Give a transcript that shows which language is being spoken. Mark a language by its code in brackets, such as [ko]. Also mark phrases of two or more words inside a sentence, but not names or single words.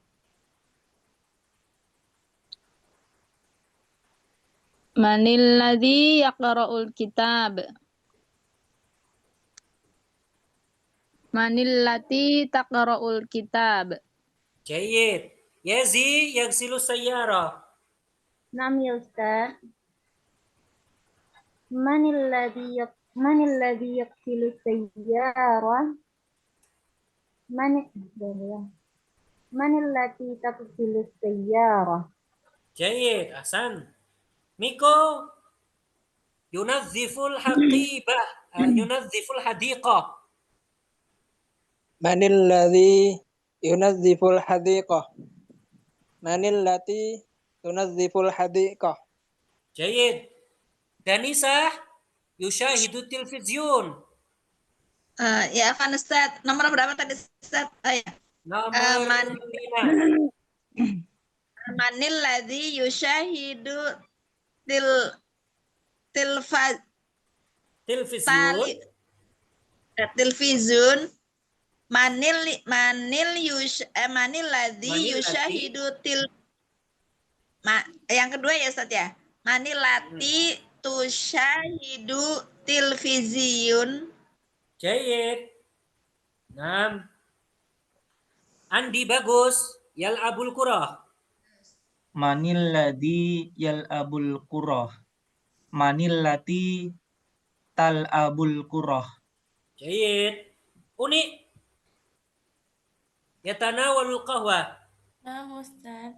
[ar] من الذي يقرأ الكتاب. من التي تقرأ الكتاب. Jayid. Yazi يغسل سيارة. نعم يا أستاذ. من الذي يغسل سيارة? من الذي تغسل سيارة? جيد، أحسن. Miko ينظف الحقيبة، ينظف الحديقة. من الذي ينظف الحديقة. من التي تنظف الحديقة. Jayid. Danisa يشاهد تلفزيون. يا، عفوا أستاذ. [id] Nomor berapa tadi Ustaz? Nomor 5. [ar] من الذي يشاهد tilvizyun. تلفزيون. من الذي يشاهد [id] yang kedua ya Ustaz ya. [ar] من التي تشاهد تلفزيون. Jayid. [id] Nah. [ar] Andi bagus. يلعب الكرة. من الذي يلعب الكرة. من التي تلعب الكرة. جيد. Uni. يتناول القهوة. [id] Nah, Ustaz.